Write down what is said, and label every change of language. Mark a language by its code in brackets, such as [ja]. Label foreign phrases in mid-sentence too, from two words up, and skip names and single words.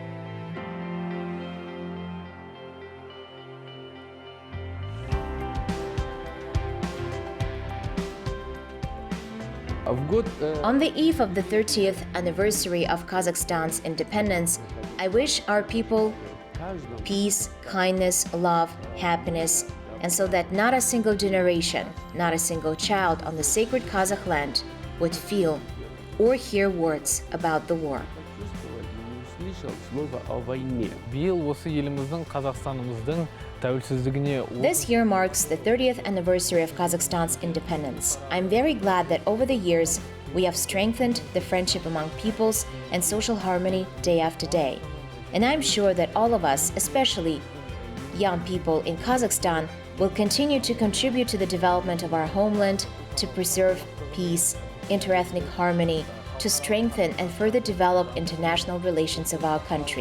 [en] On the eve of the 30th anniversary of Kazakhstan's independence, I wish our people peace, kindness, love, happiness, and so that not a single generation, not a single child on the sacred Kazakh land would feel or hear words about the war. [kk] Биыл осы еліміздің, Қазақстанымыздың тәуелсіздігіне... [en] This year marks the 30th anniversary of Kazakhstan's independence. I'm very glad that over the years we have strengthened the friendship among peoples and social harmony day after day. And I'm sure that all of us, especially young people in Kazakhstan, will continue to contribute to the development of our homeland, to preserve peace, interethnic harmony, to strengthen and further develop international relations of our country.